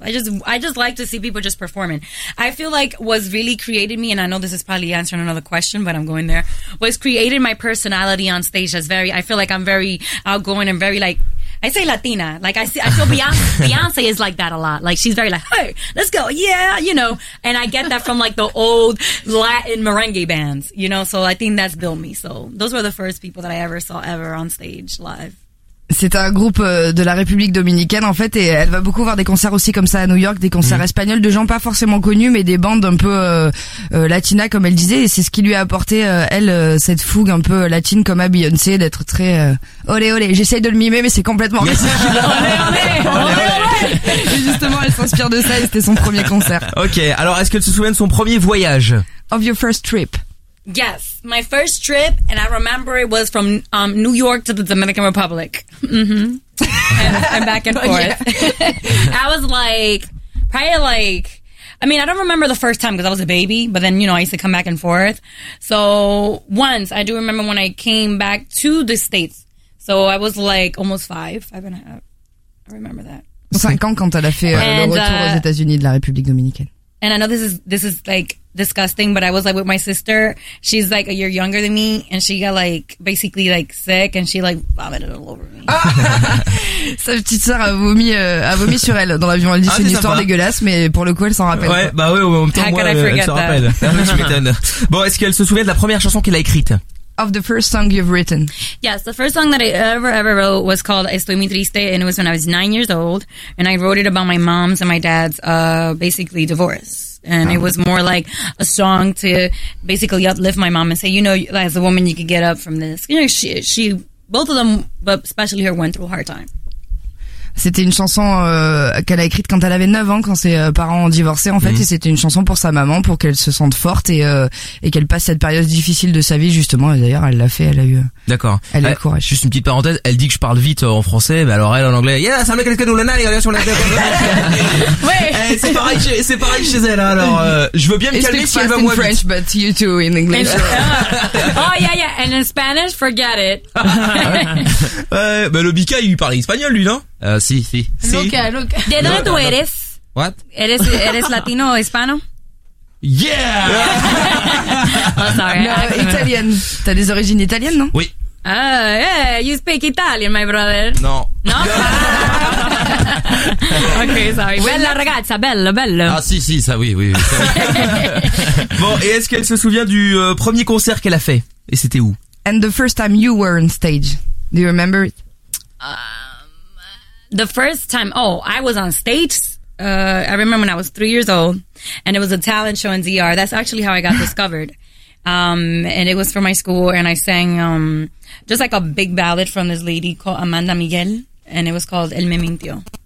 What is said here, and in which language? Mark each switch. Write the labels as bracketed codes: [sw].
[en] I just like to see people just performing. I feel like what's really created me, and I know this is probably answering another question, but I'm going there, what's created my personality on stage is very, I feel like I'm very outgoing and very like, I say Latina. Like I feel Beyonce is like that a lot. Like she's very like, hey, let's go. Yeah, you know. And I get that from like the old Latin merengue bands, you know. So I think that's built me. So those were the first people that I ever saw ever on stage live. [fr] C'est un groupe de la République Dominicaine en fait, et elle va beaucoup voir des concerts aussi comme ça à New York, des concerts espagnols de gens pas forcément connus, mais des bandes un peu latina comme elle disait, et c'est ce qui lui a apporté cette fougue un peu latine comme à Beyoncé, d'être très olé olé. J'essaye de le mimer mais c'est complètement justement elle s'inspire de ça et c'était son premier concert. Ok, alors est-ce que tu te souviens de son premier voyage? [en] Of your first trip? Yes, my first trip, and I remember it was from New York to the Dominican Republic. Mm-hmm. And back and forth. Yeah. I was I don't remember the first time because I was a baby, but then, you know, I used to come back and forth. So once, I do remember when I came back to the States. So I was almost five and a half. I remember that. [fr] 5 ans quand elle a fait le retour aux États-Unis de la République Dominicaine. [en] And I know this is like disgusting, but I was like with my sister. She's like a year younger than me, and she got like basically like sick, and she like vomited all over me. [fr] Sa petite sœur a vomi sur elle dans l'avion. Elle dit c'est une histoire dégueulasse, mais pour le coup elle s'en rappelle. Ouais, bah oui, en même temps moi elle s'en rappelle. Bon, est-ce qu'elle se souvient de la première chanson qu'elle a écrite? [en] Of the first song you've written? Yes, the first song that I ever wrote was called Estoy Muy Triste, and it was when I was 9 years old, and I wrote it about my mom's and my dad's basically divorce, and it was more like a song to basically uplift my mom and say, you know, as a woman, you could get up from this. You know, she, both of them, but especially her, went through a hard time. [fr] C'était une chanson qu'elle a écrite quand elle avait 9 ans, quand ses parents ont divorcé en fait, et c'était une chanson pour sa maman, pour qu'elle se sente forte et qu'elle passe cette période difficile de sa vie justement, et d'ailleurs elle l'a fait, elle a eu... D'accord. Elle a eu courage. Juste une petite parenthèse, elle dit que je parle vite en français, mais alors elle en anglais, yeah, ça me fait quelqu'un d'oulana, regarde sur la tête. Ouais. C'est pareil chez elle, alors je veux bien me calmer si elle va moins French, [en] But you too in English. Oh yeah, yeah, and in Spanish, forget it. [fr] Ouais, bah le Bika, il parle espagnol lui, non? Si. [es] Loca. ¿De dónde tú eres? [en] What? [es] ¿Eres latino o hispano? [en] Yeah! Oh, sorry. [fr] No, italienne. T'as des origines italiennes, non? Oui. [en] Ah, yeah, you speak Italian, my brother. [fr] Non. [en] Non? Ok, sorry. [it] Bella ragazza, bello, bello. [fr] Ah, si, ça oui. Bon, et est-ce qu'elle se souvient du premier concert qu'elle a fait? Et c'était où? [en] And the first time you were on stage. Do you remember it? The first time, I was on stage. I remember when I was 3 years old, and it was a talent show in DR. That's actually how I got discovered. And it was for my school, and I sang just like a big ballad from this lady called Amanda Miguel, and it was called El Me Mintio.